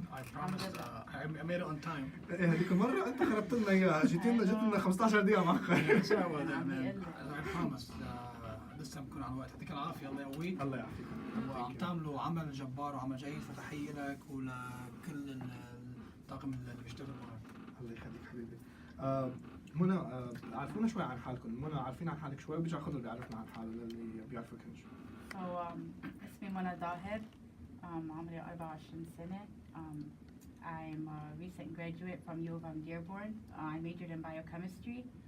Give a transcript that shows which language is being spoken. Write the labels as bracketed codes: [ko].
[en] I promise I made it on time. [ar] ايه هذيك المرة أنت خربت لنا إياها، جيت لنا 15 دقيقة مأخر. [en] Sorry about that, man. I promise this time [ar] بكون على الوقت. يعطيك العافية الله يقويك. الله يعافيك. وعم تعملوا عمل جبار وعمل جيد، فتحية لك ولكل الطاقم اللي بيشتغلوا معك. الله يخليك حبيبي. منى عرفونا شوي عن حالكم. منى عارفين عن حالك شوي وبيرجع خضر بيعرفنا عن حاله اللي بيعرفوكنش. So اسمي منى ظاهر. عمري 24 سنة. [en] I'm a recent graduate from U of M Dearborn. I majored in biochemistry.